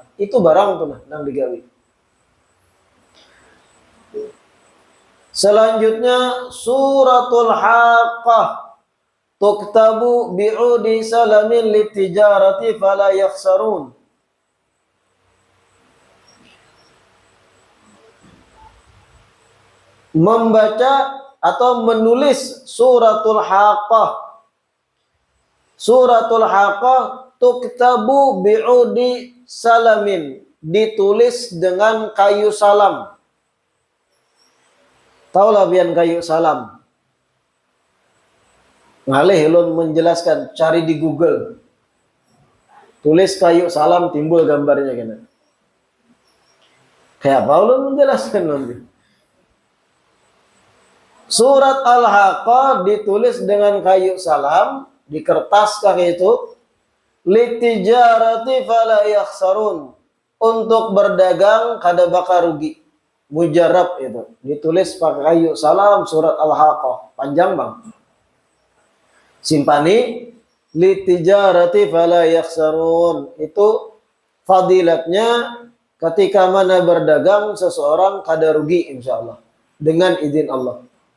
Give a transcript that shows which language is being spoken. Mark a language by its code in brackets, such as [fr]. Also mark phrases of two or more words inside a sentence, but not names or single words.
[bjn] Itu barang tuh nang digawi. Selanjutnya suratul Haqqah, [ar] تكتب بعود سلام لتجارة فلا يخسرون. [id] Membaca atau menulis suratul Haqqah. Suratul Haqqah [ar] تكتب بعود سلام, [id] ditulis dengan kayu salam. [bjn] Taulah pian kayu salam. Ngalih ulun menjelaskan, cari di Google. Tulis kayu salam, timbul gambarnya kena. Kayak apa ulun menjelaskan nanti. [id] Surat Al-Haqqah ditulis dengan kayu salam, di kertas kayak itu, [ar] لتجارة فلا يخسرون, [bjn] untuk berdagang kada bakal rugi. [id] Mujarab itu, ditulis pakai kayu salam, surat Al-Haqqah, panjang bang. [bjn] Simpani, [ar] لتجارة فلا يخسرون, [bjn] itu fadilatnya ketika mana berdagang seseorang kada rugi insyaallah dengan izin Allah.